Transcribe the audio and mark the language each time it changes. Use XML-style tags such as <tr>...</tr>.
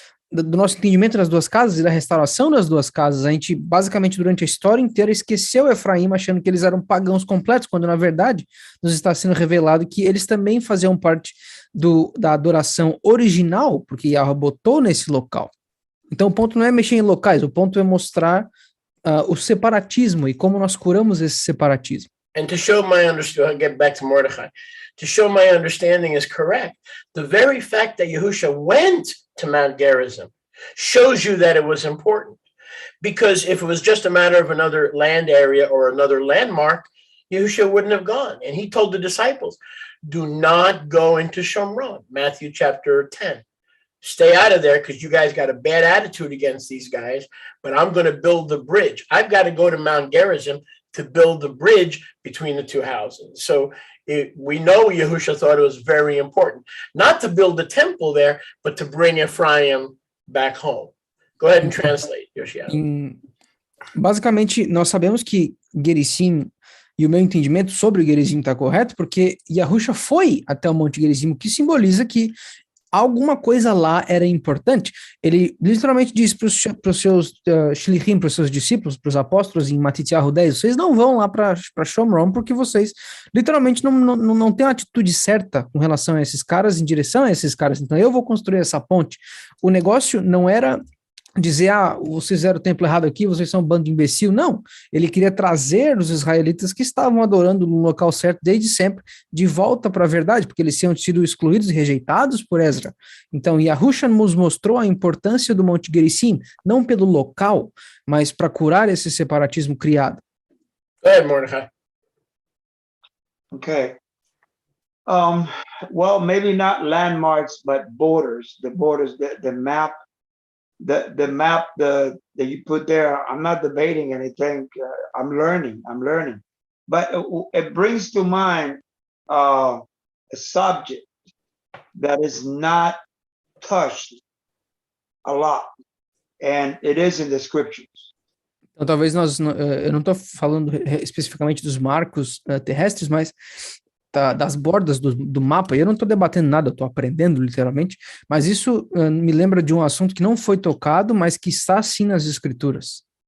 <pt>do nosso entendimento das duas casas e da restauração das duas casas. A gente, basicamente, durante a história inteira, esqueceu Efraim, achando que eles eram pagãos completos, quando, na verdade, nos está sendo revelado que eles também faziam parte da adoração original, porque Yahweh botou nesse local. Então, o ponto não é mexer em locais, o ponto é mostrar o separatismo e como nós curamos esse separatismo.</pt> <en>And to show my understanding, I'll get back to Mordecai. To show my understanding is correct. The very fact that Yahusha went to Mount Gerizim shows you that it was important. Because if it was just a matter of another land area or another landmark, Yahusha wouldn't have gone. And he told the disciples, do not go into Shomron, Matthew chapter 10. Stay out of there because you guys got a bad attitude against these guys, but I'm going to build the bridge. I've got to go to Mount Gerizim to build the bridge between the two houses. So we know Yahusha thought it was very important, not to build a temple there, but to bring Ephraim back home. Go ahead and translate, Yoshiado.</en> <pt>Basicamente, nós sabemos que Gerizim, e o meu entendimento sobre o Gerizim está correto, porque Yahusha foi até o Monte Gerizim, o que simboliza que alguma coisa lá era importante. Ele literalmente diz para os seus shlichim, para os seus discípulos, para os apóstolos em Matityahu 10, vocês não vão lá para Shomron porque vocês literalmente não têm uma atitude certa com relação a esses caras, em direção a esses caras. Então eu vou construir essa ponte. O negócio não era dizer, vocês fizeram o templo errado aqui, vocês são um bando de imbecil. Não, ele queria trazer os israelitas que estavam adorando no local certo desde sempre, de volta para a verdade, porque eles tinham sido excluídos e rejeitados por Ezra. Então, Yahusha nos mostrou a importância do Monte Gerizim, não pelo local, mas para curar esse separatismo criado.</pt> <en>Go ahead, Mordecai. Okay. Well, maybe not landmarks, but borders, the map. The map that you put there, I'm not debating anything. I'm learning. But it brings to mind a subject that is not touched a lot, and it is in the scriptures.</en> <pt>Então, talvez eu não estou falando especificamente dos marcos terrestres, mas das bordas do mapa. Eu não estou debatendo nada, eu estou aprendendo literalmente, mas isso me lembra de um assunto que não foi tocado, mas que está sim nas escrituras.</pt>